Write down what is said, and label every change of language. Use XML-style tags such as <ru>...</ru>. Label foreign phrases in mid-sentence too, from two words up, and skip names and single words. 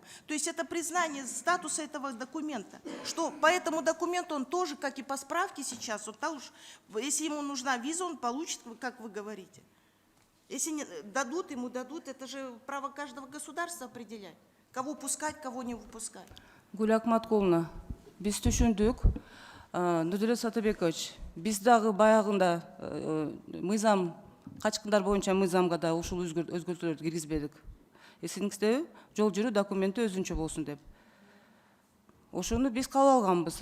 <ru>То есть это признание статуса этого документа. Что по этому документу он тоже, как и по справке сейчас, он, если ему нужна виза, он получит, как вы говорите. Если дадут, ему дадут, это же право каждого государства определять, кого пускать, кого не выпускать.</ru> <ky>Гүл Акматкуловна, биз түшүндүк. Нурдулет Сатыбекович, биз дагы баягында мыйзам качкындар боюнча мыйзамга да ушул өзгөртүүлөрдү киргизбедик. Эсиңиздеби? Жол жүрүү документи өзүнчө болсун деп. Ошону биз кабыл алганбыз.</ky>